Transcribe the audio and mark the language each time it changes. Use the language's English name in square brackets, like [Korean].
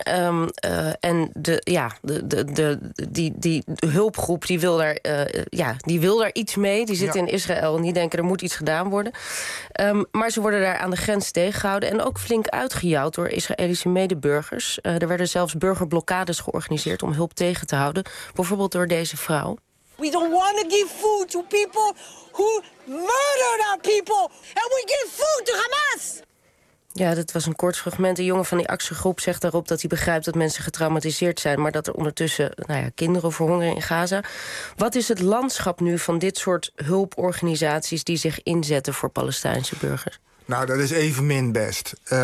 [Dutch] De hulpgroep wil daar iets mee. Die zit in Israël en die denken er moet iets gedaan worden. Maar ze worden daar aan de grens tegengehouden en ook flink uitgejouwd door Israëlische medeburgers. Er werden zelfs burgerblokkades georganiseerd om hulp tegen te houden. Bijvoorbeeld door deze vrouw. [English] We don't want to give food to people who murdered our people. And we give food to Hamas. [Dutch] Ja, dat was een kort fragment. Een jongen van die actiegroep zegt daarop dat hij begrijpt dat mensen getraumatiseerd zijn, maar dat er ondertussen kinderen verhongeren in Gaza. Wat is het landschap nu van dit soort hulporganisaties die zich inzetten voor Palestijnse burgers? Nou, dat is evenmin best.